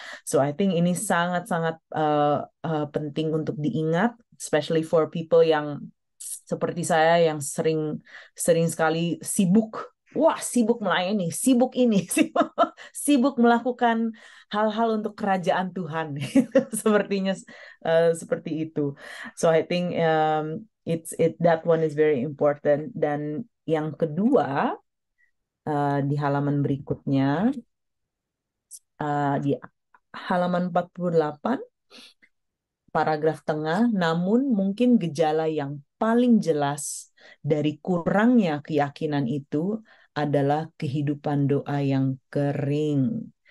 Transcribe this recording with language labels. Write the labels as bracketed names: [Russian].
[English] So I think [Indonesian] ini sangat-sangat penting untuk diingat, [English] especially for people [Indonesian] yang seperti saya yang sering sekali sibuk. Wah, sibuk melayani, sibuk ini, sibuk melakukan hal-hal untuk kerajaan Tuhan. Sepertinya seperti itu. [English] So I think that one is very important. [Indonesian] Dan yang kedua, di halaman berikutnya, di halaman 48, paragraf tengah, namun mungkin gejala yang paling jelas dari kurangnya keyakinan itu adalah kehidupan doa yang kering.